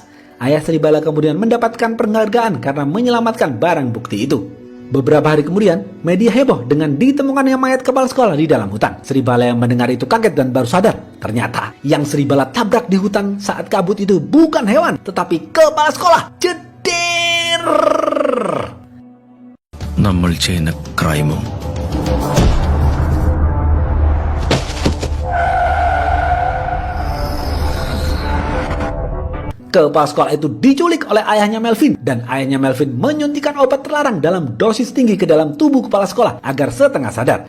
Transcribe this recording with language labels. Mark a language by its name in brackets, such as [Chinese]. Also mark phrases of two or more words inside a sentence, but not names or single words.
[Indonesian] Ayah Sribala kemudian mendapatkan penghargaan karena menyelamatkan barang bukti itu. Beberapa hari kemudian, media heboh dengan ditemukannya mayat kepala sekolah di dalam hutan. Sribala yang mendengar itu kaget dan baru sadar. Ternyata yang Sribala tabrak di hutan saat kabut itu bukan hewan, tetapi kepala sekolah. Jedir! [Malayalam] നമ്മൾ ചെയ്യുന്ന ക്രൈമും [Indonesian] Kepala sekolah itu diculik oleh ayahnya Melvin, dan ayahnya Melvin menyuntikkan obat terlarang dalam dosis tinggi ke dalam tubuh kepala sekolah agar setengah sadar.